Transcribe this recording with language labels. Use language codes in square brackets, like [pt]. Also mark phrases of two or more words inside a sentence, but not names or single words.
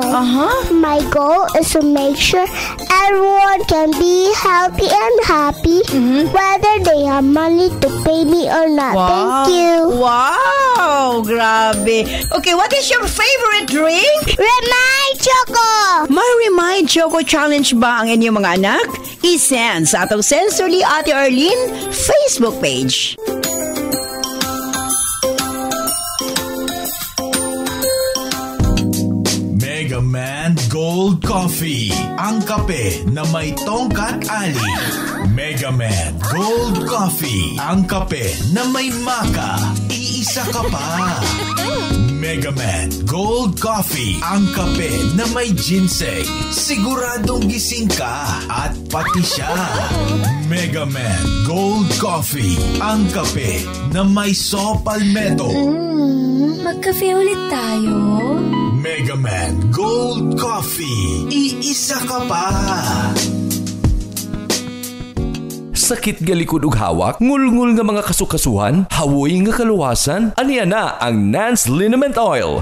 [en] My goal is to make sure everyone can be healthy and happy, whether they have money to pay me or not. Wow. Thank you. Wow! Grabe. Okay, what is your favorite drink? Remind Choco! [tl] May Remind Choco Challenge ba ang inyong mga anak? I-send sa atong Sensorly Ate Arlene Facebook page. Mega Man Gold Coffee, ang kape na may tongkat ali. Mega Man Gold Coffee, ang kape na may maka. Iisa ka pa. Mega Man Gold Coffee, ang kape na may ginseng. Siguradong gising ka at pati siya. Mega Man Gold Coffee, ang kape na may saw palmetto. Magkape ulit tayo. Mega Man Gold Coffee, iisa ka pa. [ceb] Sakit galikod ug hawak, ngulngul nga mga kasukasuhan, hawoy nga kaluwasan, aniya na ang Nance Liniment Oil.